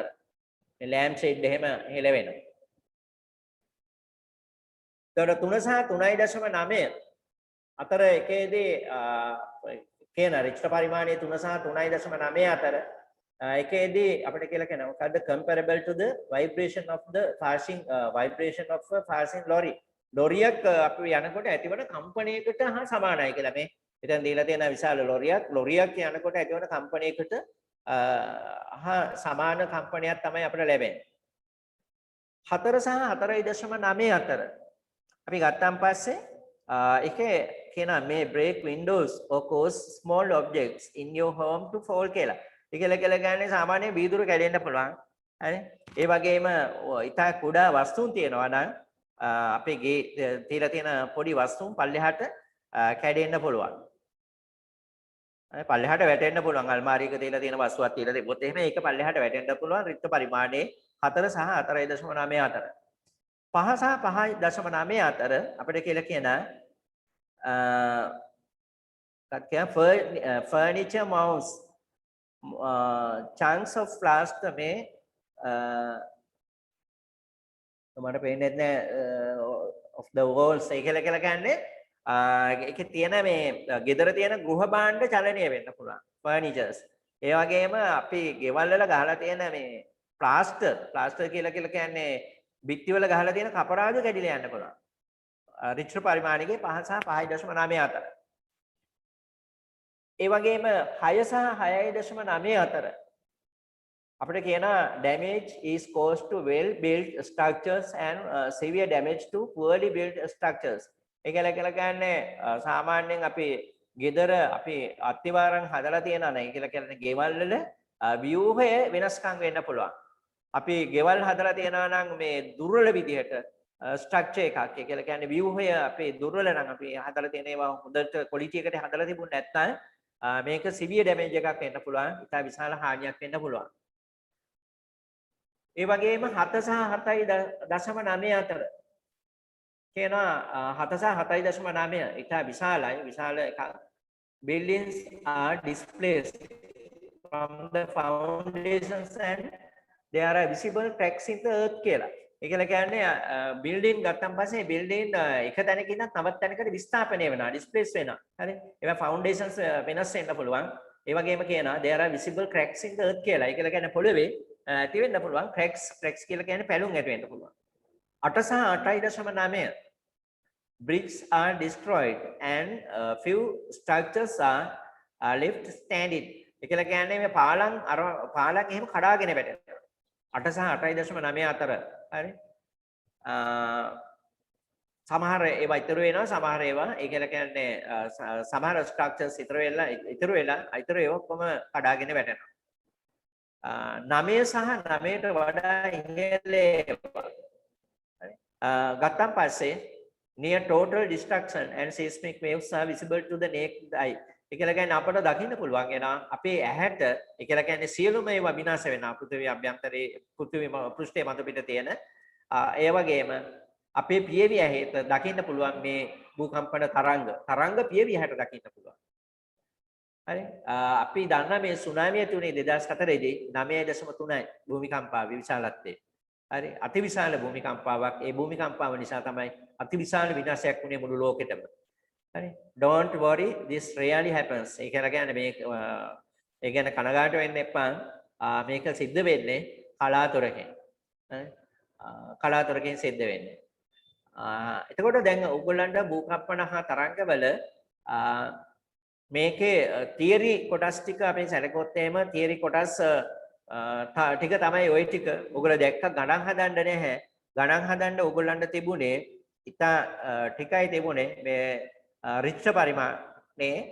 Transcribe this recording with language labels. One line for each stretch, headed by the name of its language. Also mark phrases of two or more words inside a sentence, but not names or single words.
Sinhala: මේ
English: lamp shade
Sinhala: එහෙම හෙලවෙනවා. එතකොට 3 සහ 3.9 අතර එකේදී කියන රිච්ටර් පරිමාණයේ 3 සහ 3.9 අතර ඒකේදී අපිට කියලා කියනවා මොකද්ද
English: comparable to the vibration of the passing vibration of a passing lorry.
Sinhala: ලොරියක් අපි යනකොට ඇතිවන කම්පනයකට හා සමානයි කියලා මේ එතන දීලා තියෙන විශාල ලොරියක් යනකොට ඇතිවන කම්පනයකට හා සමාන කම්පනයක් තමයි අපිට ලැබෙන්නේ. 4 සහ 4.9 අතර අපි ගත්තාන් පස්සේ ඒකේ කියන මේ
English: break windows or cause small objects in your home to fall
Sinhala: කියලා. ඒකල කියන්නේ සාමාන්‍ය වීදුරු කැඩෙන්න පුළුවන්. හරි. ඒ වගේම ඉතා කුඩා වස්තුන් තියෙනවා නම් අපේ ගේ තියලා තියෙන පොඩි වස්තුන් පල්ලෙහාට කැඩෙන්න පුළුවන්. පල්ලෙහාට වැටෙන්න පුළුවන්. අල්මාරියක තියලා තියෙන වස්තුවක් තියලා තිබ්බොත් එහෙම ඒක පල්ලෙහාට වැටෙන්න පුළුවන්. රික්ත පරිමාණයේ 4 සහ 4.9 අතර. 5 සහ 5.9 අතර අපිට කියලා කියන
English: furniture mounts chunks of plaster
Sinhala: में මට පේන්නේ නැහැ
English: of the walls
Sinhala: ඒ කියලා කියන්නේ ඒකේ තියෙන මේ ගෙදර තියෙන ගෘහ භාණ්ඩ චලනය වෙන්න පුළුවන් furnitures ඒ වගේම අපි ගෙවල් වල ගහලා තියෙන මේ ප්ලාස්ටර් කියලා කියන්නේ බිත්ති වල ගහලා තියෙන කපරාදු කැඩිලා යන්න පුළුවන් රිච්ටර් පරිමාණයේ 5 සහ 5.9 අතර ඒ වගේම 6 සහ 6.9 අතර අපිට කියන
English: damage is caused to well built structures
Sinhala: and severe damage to poorly built structures. ඒ කියලා කියන්නේ සාමාන්‍යයෙන් අපි ගෙදර අපි අත්තිවාරම් හදලා තියෙනවා නේ. ඒ කියලා කියන්නේ ගෙවල් වල ව්‍යුහය වෙනස්කම් වෙන්න පුළුවන්. අපි ගෙවල් හදලා තියෙනවා නම් මේ දුර්වල විදිහට ස්ට්‍රක්චර් එකක්. ඒ කියලා කියන්නේ ව්‍යුහය අපේ දුර්වල නම් අපි හදලා තියෙන ඒවා හොඳට ක්වොලිටි එකට හදලා තිබුණ නැත්නම් මේක
English: severe damage
Sinhala: එකක් වෙන්න පුළුවන්. ඉතා විශාල හානියක් වෙන්න පුළුවන්. ඒ වගේම 7 සහ 7.9 අතර කියනවා 7 සහ 7.9 ඉතා විශාල එකක්.
English: Buildings are displaced from the foundations and there are visible cracks in the earth කියලා.
Sinhala: ඒ කියන්නේ බිල්ඩින් ගත්තන් පස්සේ බිල්ඩින් එක තැනක ඉඳන් තවත් තැනකට විස්ථාපනය වෙනවා ඩිස්ප්ලේස් වෙනවා. හරි. ඒවා ෆවුන්ඩේෂන්ස් වෙනස් වෙන්න පුළුවන්. ඒ වගේම කියනවා
English: there are visible cracks in the earth
Sinhala: කියලා. ඒ කියන්නේ පොළවේ ඇති වෙන්න පුළුවන් cracks කියලා කියන්නේ පැලුම් ඇති වෙන්න පුළුවන්.
English: 8 සහ 8.9 bricks are destroyed and few structures are left standing.
Sinhala: ඒ කියන්නේ මේ පාලම් එහෙම කඩාගෙන වැටෙනවා. 8 සහ 8.9 අතර හරි සමහර ඒවා ඉතුරු වෙනවා සමහර ඒවා ඒ කියන්නේ සමහර ස්ට්‍රක්චර්ස් ඉතුරු ඒවා ඔක්කොම කඩාගෙන වැටෙනවා 9 සහ 9ට වඩා ඉහළ ගත්තන් පස්සේ near
English: total destruction and seismic waves are visible to the naked eye
Sinhala: ඒ කියන්නේ අපට දකින්න පුළුවන් එනවා අපේ ඇහැට ඒ කියන්නේ සියලුම ඒවා විනාශ වෙනවා පෘථිවිය අභ්‍යන්තරයේ පෘථිවිය පෘෂ්ඨයේ මත පිට තියෙන ඒ වගේම අපේ පියවි ඇහැට දකින්න පුළුවන් මේ භූකම්පන තරංග පියවි ඇහැට දකින්න පුළුවන් හරි අපි දන්නා මේ සුනාමිය තුනේ 2004 දී 9.3යි භූමිකම්පාව විශාලත්වය හරි අතිවිශාල භූමිකම්පාවක් ඒ භූමිකම්පාව නිසා තමයි අතිවිශාල විනාශයක් වුණේ මුළු ලෝකෙටම හරි
English: don't worry this really happens
Sinhala: ඒ කියන්නේ මේ ඒ කියන්නේ කනගාටු වෙන්න එපා මේක සිද්ධ වෙන්නේ කලාතුරකින් සිද්ධ වෙන්නේ එතකොට දැන් ඕගොල්ලන්ට භූකම්පන හා තරංගවල මේකේ තියරි කොටස් ටික අපි සැලකුවොත් එහෙම තියරි කොටස් ටික තමයි ওই ටික ඕගොල්ලෝ දැක්ක ගණන් හදන්න නැහැ ගණන් හදන්න ඕගොල්ලන්ට තිබුණේ ඉතා ටිකයි තිබුණේ මේ රිච්ටර් පරිමාණේ